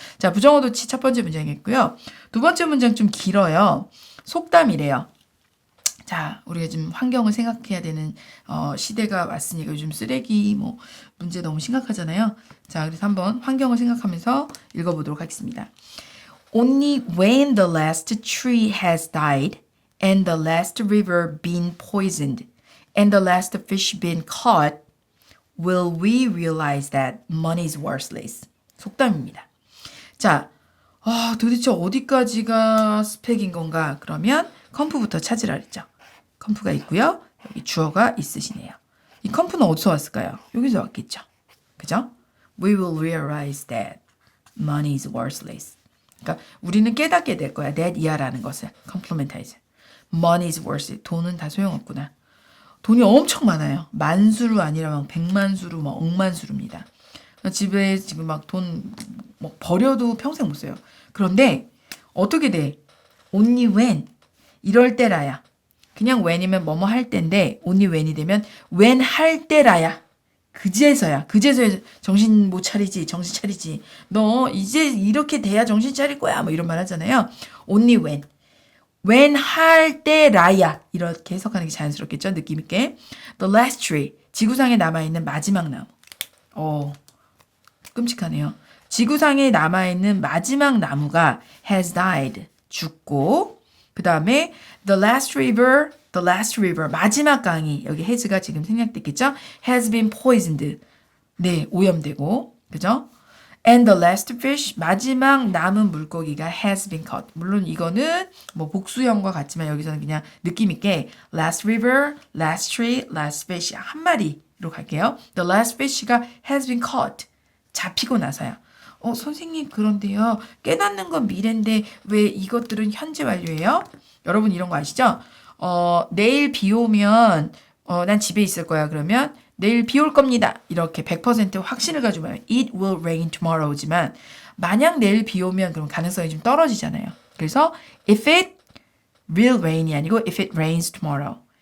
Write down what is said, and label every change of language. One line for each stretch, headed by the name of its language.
Korean: 자, 부정어 도치 첫 번째 문장이었고요. 두 번째 문장 좀 길어요. 속담이래요. 자, 우리가 지금 환경을 생각해야 되는 시대가 왔으니까 요즘 쓰레기 뭐 문제 너무 심각하잖아요. 자, 그래서 한번 환경을 생각하면서 읽어보도록 하겠습니다.
English: Only when the last tree has died and the last river been poisoned and the last fish been caught will we realize that money is worthless.
Korean: 속담입니다. 자, 도대체 어디까지가 스펙인 건가? 그러면 컴프부터 찾으라 그랬죠. 컴프가 있고요. 여기 주어가 있으시네요. 이 컴프는 어디서 왔을까요? 여기서 왔겠죠. 그죠?
English: We will realize that money is worthless.
Korean: 그러니까 우리는 깨닫게 될 거야. that 이하라는 것을.
English: complementize. Money is worthless.
Korean: 돈은 다 소용없구나. 돈이 엄청 많아요. 만수로 아니라 막 100만수로 막 억만수로입니다. 집에 지금 막 돈 뭐 버려도 평생 못 써요. 그런데 어떻게 돼?
English: Only when.
Korean: 이럴 때라야. 그냥 when이면 뭐뭐 할 때인데 only when이 되면 when 할 때라야. 그제서야 정신 못 차리지. 정신 차리지. 너 이제 이렇게 돼야 정신 차릴 거야. 뭐 이런 말 하잖아요.
English: Only when.
Korean: when 할 때라야. 이렇게 해석하는 게 자연스럽겠죠. 느낌 있게.
English: The last tree.
Korean: 지구상에 남아있는 마지막 나무. 끔찍하네요. 지구상에 남아있는 마지막 나무가
English: has died.
Korean: 죽고 그 다음에
English: the last river
Korean: 마지막 강이 여기 has가 지금 생략됐겠죠?
English: has been poisoned.
Korean: 네, 오염되고 그죠?
English: and the last fish
Korean: 마지막 남은 물고기가
English: has been caught.
Korean: 물론 이거는 뭐 복수형과 같지만 여기서는 그냥 느낌 있게
English: last river, last tree, last fish
Korean: 한 마리로 갈게요.
English: the last fish가 has been caught.
Korean: 잡히고 나서야. 선생님 그런데요. 깨닫는 건 미래인데 왜 이것들은 현재 완료예요? 여러분 이런 거 아시죠? 내일 비 오면 난 집에 있을 거야. 그러면 내일 비 올 겁니다. 이렇게 100% 확신을 가지고 말하면
English: it will rain tomorrow
Korean: 지만 만약 내일 비 오면 그럼 가능성이 좀 떨어지잖아요. 그래서
English: if it will rain
Korean: 이 아니고
English: if it rains tomorrow.